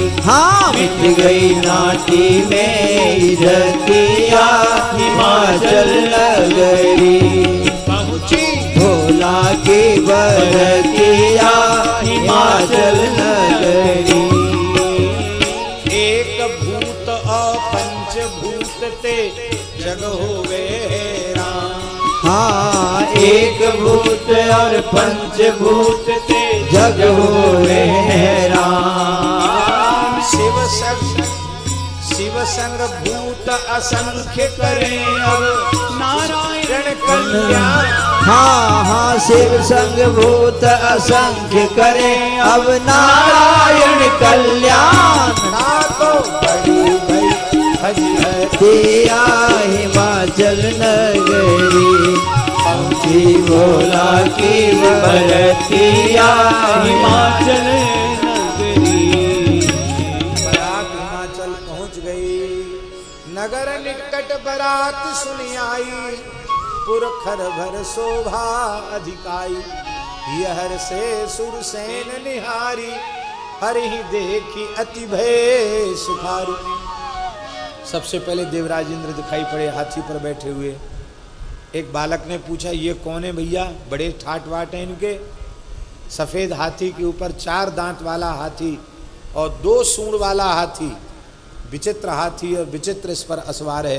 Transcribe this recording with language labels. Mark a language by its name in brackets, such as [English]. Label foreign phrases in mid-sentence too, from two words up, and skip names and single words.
[Hindi] हाँ मिट गई नाटी में इज्जतिया हिमाचल नगरी। पहुंची भोला की बरतिया हिमाचल नगरी। एक भूत और पंचभूत ते जग होवे राम। हाँ एक भूत और पंचभूत ते जग होवे राम। शिव संग भूत असंख्य करें अब नारायण कल्याण। हाँ हाँ शिव संग भूत असंख्य करे अब नारायण कल्याण। ना तो बड़ी भई दिया हिमाचल नगरी। पहुंची भोला की बरतिया हिमाचल नगरी। बरात हिमाचल पहुंच गई। नगर निकट बरात सुनी आई। पुरखर भर शोभा अधिकाई। यहर से सुरसेन निहारी। हरि देखी अति भय सुखारी। सबसे पहले देवराज इंद्र दिखाई पड़े हाथी पर बैठे हुए। एक बालक ने पूछा ये कौन है भैया, बड़े ठाट वाट हैं इनके। सफेद हाथी के ऊपर 4 दांत वाला हाथी और 2 सूंड वाला हाथी, विचित्र हाथी और विचित्र इस पर असवार है।